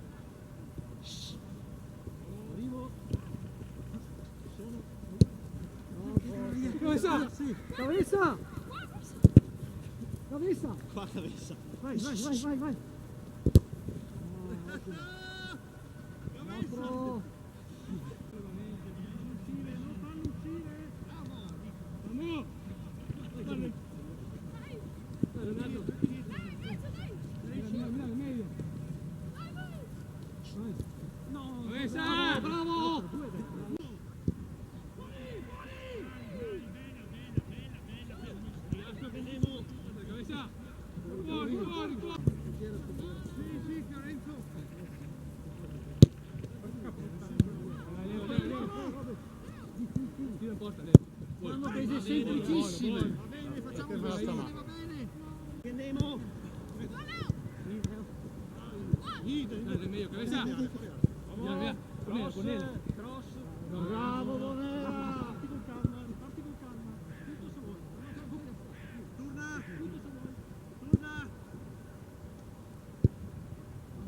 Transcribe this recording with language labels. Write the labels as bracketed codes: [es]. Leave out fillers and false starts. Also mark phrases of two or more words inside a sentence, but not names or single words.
[es] Cabeza! Qua cabeza! [it] Vai! Altro! [es] Vamos! Dale! Renato! Mira, medio! Cabeza! Bravo! Cabeza! [it] Fuori! Sì, Fiorenzo! Tira in porta, Leo! Fanno prese semplicissime! Va bene, facciamo così! Va bene! Che Nemo? [es] Dale, medio, cabeza! Via! Ponela! Cross! [it] Bravo Bonera! Parti con calma! Tutto se vuoi! Turna!